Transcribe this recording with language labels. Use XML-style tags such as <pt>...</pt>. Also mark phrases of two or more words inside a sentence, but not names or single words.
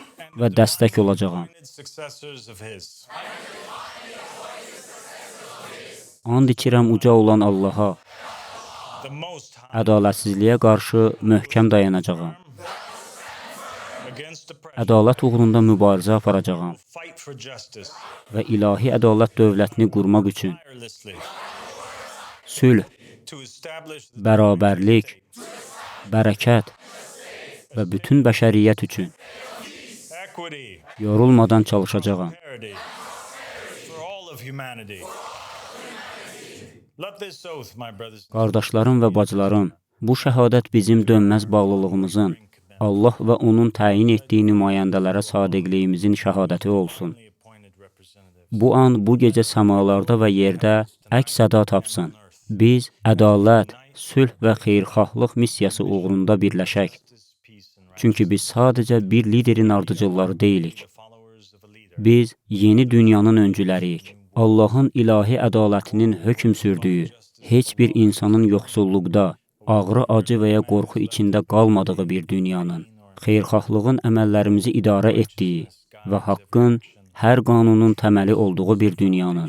<az>və dəstək olacağam.</az> <en>Successors of his.</en> <az>And içirəm uca olan Allaha,</az> <en>The Most High</en> <az>ədalətsizliyə qarşı möhkəm dayanacağam.</az> <en>against the pressure.</en> <az>Ədalət uğrunda mübarizə aparacağam</az> <en>Fight for justice</en> <az>və ilahi ədalət dövlətini qurmaq üçün</az> <en>tirelessly</en> <az>sülh,</az> <en>to establish the</en> <az>bərabərlik, bərəkət və bütün bəşəriyyət üçün</az> <en>equity,</en> <az>yorulmadan çalışacağam.</az> <en>parity for all of humanity. Let this oath, my brothers,</en> <az>Qardaşlarım və bacılarım, bu şəhadət bizim dönməz bağlılığımızın, Allah və onun təyin etdiyi nümayəndələrə sadiqliyimizin şəhadəti olsun.</az> <en>appointed representative.</en> <az>Bu an bu gecə səmalarda və yerdə əks-səda tapsın. Biz ədalət, sülh və xeyirxahlıq missiyası uğrunda birləşək. Çünki biz sadəcə bir liderin ardıcılları deyilik.</az> <en>Followers of a leader.</en> <az>Biz yeni dünyanın öncüləriyik. Allahın ilahi ədalətinin hökm sürdüyü, heç bir insanın yoxsulluqda, ağrı, acı və ya qorxu içində qalmadığı bir dünyanın, xeyirxahlığın əməllərimizi idarə etdiyi və haqqın hər qanunun təməli olduğu bir dünyanın.</az>